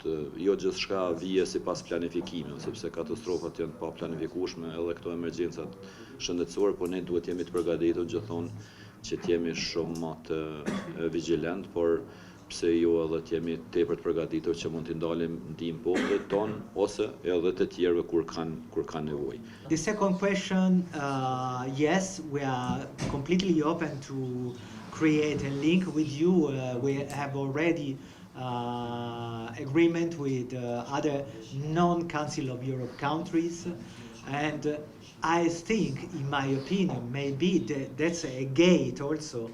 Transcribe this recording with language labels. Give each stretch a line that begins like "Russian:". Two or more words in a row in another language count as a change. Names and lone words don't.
Albanian: Jo gjithçka vije sipas planifikimit, sepse katastrofat janë pa planifikueshme, edhe këto emergjencat shëndetësore, po ne duhet jemi të përgatitur gjithmonë që të jemi shumë më të vigjilent, por pse jo edhe të jemi tepër të përgatitur që mund t'i ndalim ndihmë popullit ton ose edhe të tjerëve kur kanë nevojë.
English: The second question, yes, we are completely open to create a link with you. We have already agreement with other non-Council of Europe countries, and I think, in my opinion, maybe that's a gate also.